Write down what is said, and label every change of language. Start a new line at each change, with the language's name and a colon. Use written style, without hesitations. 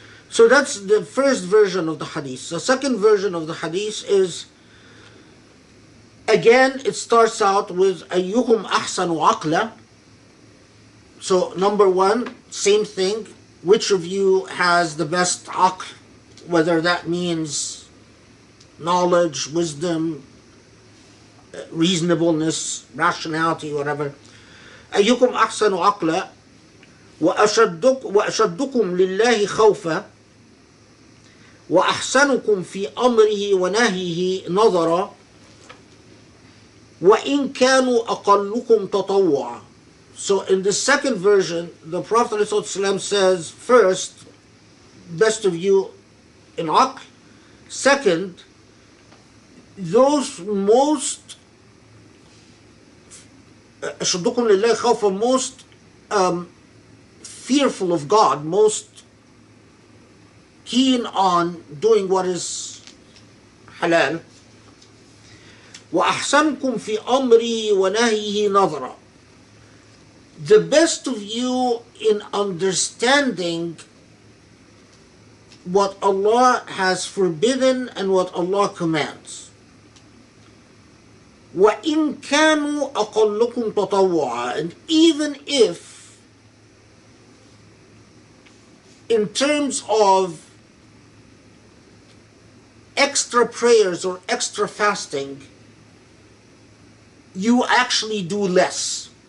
English: So that's the first version of the hadith. The second version of the hadith is, again, it starts out with
Arabic: ayyukum ahsanu aqla.
English: So number one, same thing, which of you has the best aql, whether that means knowledge, wisdom, reasonableness, rationality, whatever.
Arabic: أيكم أحسن عقلا وأشدكم لله خوفا وأحسنكم في أمره ونهيه نظرا وإن كانوا أقلكم تطوعا.
English: So in the second version, the Prophet ﷺ says, first, best of you in aql. Second, those most
Arabic: أشدكم لله خوفا,
English: most fearful of God, most keen on doing what is halal.
Arabic: وأحسنكم في أمره ونهيه نظرا.
English: The best of you in understanding what Allah has forbidden and what Allah commands.
Arabic: وَإِن كَانُوا أَقَلُّكُمْ تَطَوُّعًا.
English: And even if, in terms of extra prayers or extra fasting, you actually do less.